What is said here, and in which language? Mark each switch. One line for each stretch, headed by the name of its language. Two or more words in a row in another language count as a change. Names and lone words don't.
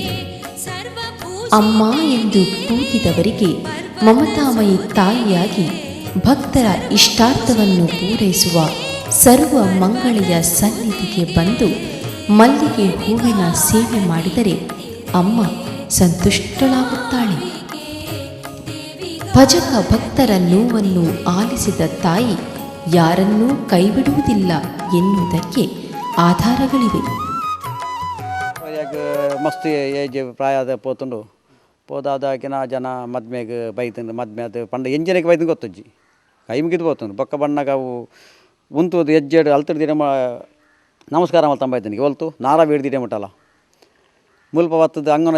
Kannada: ಅಮ್ಮ ಎಂದು ಕೂಗಿದವರಿಗೆ ಮಮತಾಮಯಿ ತಾಯಿಯಾಗಿ ಭಕ್ತರ ಇಷ್ಟಾರ್ಥವನ್ನು ಪೂರೈಸುವ ಸರ್ವ ಮಂಗಳೆಯ ಸನ್ನಿಧಿಗೆ ಬಂದು ಮಲ್ಲಿಗೆ ಹೂವಿನ ಸೇವೆ ಮಾಡಿದರೆ ಅಮ್ಮ ಸಂತುಷ್ಟಳಾಗುತ್ತಾಳೆ. ಭಜಕ ಭಕ್ತರ ನೋವನ್ನು ಆಲಿಸಿದ ತಾಯಿ ಯಾರನ್ನೂ ಕೈಬಿಡುವುದಿಲ್ಲ ಎನ್ನುವುದಕ್ಕೆ ಆಧಾರಗಳಿವೆ.
Tulu: ಮಸ್ತ್ ಏಜ್ ಪ್ರಾಯದ ಪೋತುಂಡು ಪೋದಾದಾಕಿನ ಜನ ಮದ್ಮೆಗೆ ಬೈತಂದು ಮದ್ಮೆ ಅದು ಪಂಡ ಎಂಜನೆಗೆ ಬೈತಂದು ಗೊತ್ತಜ್ಜಿ ಕೈ ಮುಗಿದು ಹೋತಂದು ಬೊಕ್ಕ ಬಣ್ಣಗೆ ಅವು ಉಂತುದು ಹೆಜ್ಜೆಡು ಅಲ್ತಡ್ದಿರ ನಮಸ್ಕಾರ ಮಲ್ತಂಬೈತನಿಗೆ ಹೊಲ್ತು ನಾರ ಬೀಡ್ದಿಡೆ ಮುಟ್ಟಲ್ಲ ಮುಲ್ಪ ಬತ್ತದ ಅಂಗನ